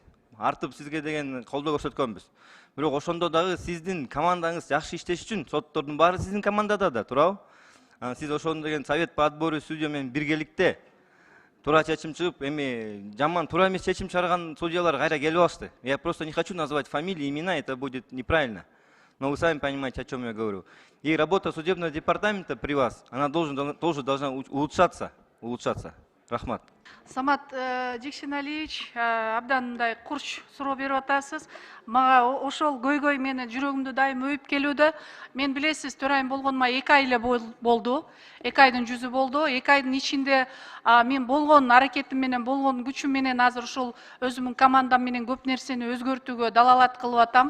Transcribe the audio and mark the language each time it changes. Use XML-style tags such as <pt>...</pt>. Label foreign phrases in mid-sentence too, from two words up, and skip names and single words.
<ky>Артып сизге деген колдоо көрсөткөнбүз. Бирок ошондо дагы сиздин командаңыз жакшы иштеш үчүн соттордун баары сиздин командада да, туурабы? Сиз ошондо деген</ky> <ru>совет по отбору судья</ru> <ky>менен биргеликте туура чечим чыгып, эми жаман туура эмес чечим чыгарган судьялар кайра келип алышты.</ky> <ru>Я просто не хочу называть фамилии, имена, это будет неправильно. Но вы сами понимаете, о чем я говорю. И работа судебного департамента при вас, она тоже должна улучшаться.</ru> <ky>Рахмат. Самат Жекшеналиевич, абдан мындай курч суроо берип атасыз. Мага ошол көйгөй мени жүрөгүмдү дайым өйүп келүүдө. Мен билесиз, төрайым болгонума 2 ай эле болду. 2 айдын жүзү болду. 2 айдын ичинде мен болгон аракетим менен, болгон күчүм менен азыр ушул өзүмдүн командам менен көп нерсени өзгөртүүгө далалат кылып атам.</ky>